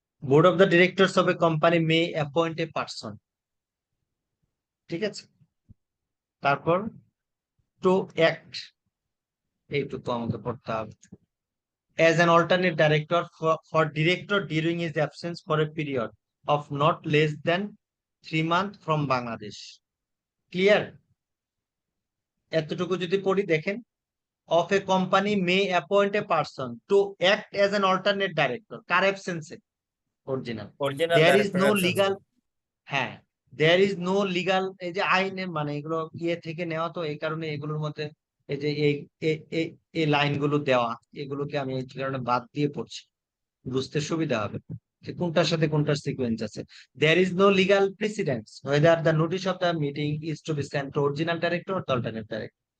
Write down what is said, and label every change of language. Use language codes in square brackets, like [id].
[en] board of the directors of a company may appoint a person, [bn] ঠিক আছে। তারপর [en] to act, [bn] এইটুকু আমাকে পড়তে হবে, [en] as an alternate director for director during his absence for a period of not less than 3 months from Bangladesh. Clear? [bn] এতটুকু যদি পড়ি দেখেন, [en] of a company may appoint a person to act as an alternate director, [bn] car অ্যাবসেন্সে? [en] Original. Original There is director no absence. legal, [bn] হ্যাঁ, [en] there is no legal, [bn] এই যে আইনে মানে এগুলো ইয়ে থেকে নেওয়া, তো এই কারণে এগুলোর মধ্যে এই যে এই লাইনগুলো দেওয়া, এগুলোকে আমি এই কারণে বাদ দিয়ে পড়ছি, বুঝতে সুবিধা হবে যে কোনটার সাথে কোনটার সিকোয়েন্স আছে। [en] There is no legal precedence whether the notice of the meeting is to be sent to original director or the alternate director.